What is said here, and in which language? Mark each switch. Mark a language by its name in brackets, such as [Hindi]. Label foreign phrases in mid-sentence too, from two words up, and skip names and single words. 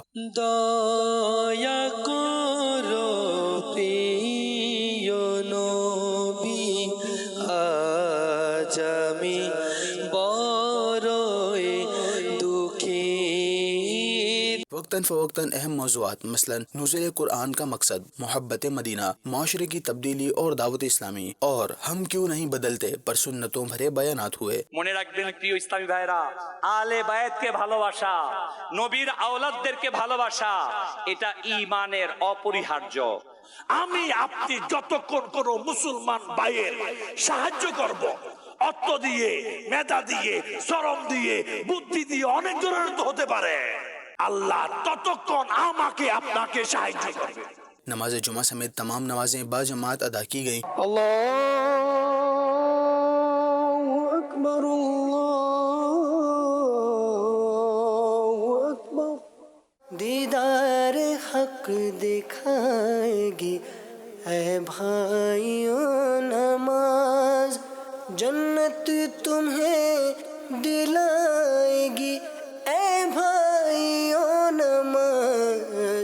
[Urdu] دایا کرو پیو نبی آجمی وقتاً فوقتاً اہم موضوعات مثلاً نزول قرآن کا مقصد، محبت مدینہ، معاشرے کی تبدیلی اور دعوت اسلامی، اور ہم کیوں نہیں بدلتے پر سنتوں بھرے بیانات ہوئے۔ [Bangla] মনে রাখবেন প্রিয় ইসলামী ভাইরা, আলে বায়াতকে ভালোবাসা, নবীর আওলাদদেরকে ভালোবাসা এটা ঈমানের অপরিহার্য। আমি আপনি যতক্ষণ কোনো মুসলমান ভাইয়ের সাহায্য করব, অর্থ দিয়ে, মেধা দিয়ে, শ্রম দিয়ে, বুদ্ধি দিয়ে, অনেক ধরনের তো হতে পারে, আল্লাহ ততক্ষণ আমাকে আপনাকে সাহায্য করবে। [Urdu] نماز جمعہ سمیت تمام نمازیں باجماعت ادا کی گئیں۔ [Arabic] اللہ اکبر اللہ اکبر، [Urdu] دیدار حق دکھائے گی اے بھائیوں نماز، جنت تمہیں دلائے گی اے بھائیوں نماز۔